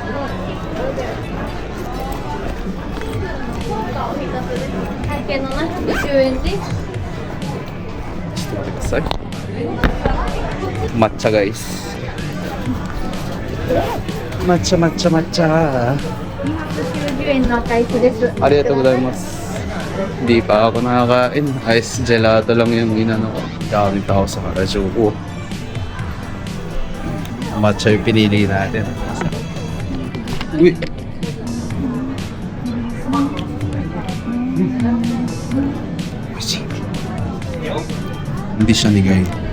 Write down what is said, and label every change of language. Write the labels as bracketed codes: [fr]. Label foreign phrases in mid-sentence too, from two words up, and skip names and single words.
[ja] 会計710円です。ちょっと待ってください。抹茶がいいっす。抹茶抹茶抹茶。 290円の赤いスです。ありがとうございます。 [tl] Hindi pa ako nakakain. Ice gelato lang yung ginano ko. Daming tao sa Harajuku. Matcha yung pinili natin. Uy! Hindi siya nigay.